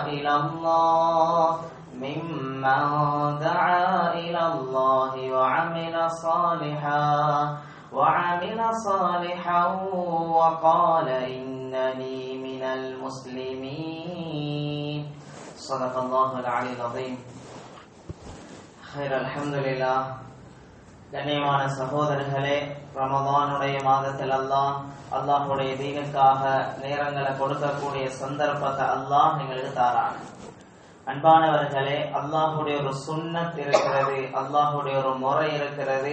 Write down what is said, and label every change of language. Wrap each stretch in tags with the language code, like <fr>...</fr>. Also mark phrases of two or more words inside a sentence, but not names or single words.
<ar>إلى الله وعمل صالحا وقال إنني من المسلمين صدق الله العلي العظيم خير الحمد لله.</ar> <ta>கண்ணியமான சகோதரர்களே, ரமதானுடைய மாதத்தில் அல்லாஹுடைய தீனுக்காக நேரங்களை கொடுக்கக்கூடிய சந்தர்ப்பத்தை அல்லாஹ் எங்களுக்கு தாரான். அன்பானவர்களே, அல்லாஹுடைய ஒரு சுன்னத் இருக்கிறது, அல்லாஹுடைய ஒரு முறை இருக்கிறது.</ta>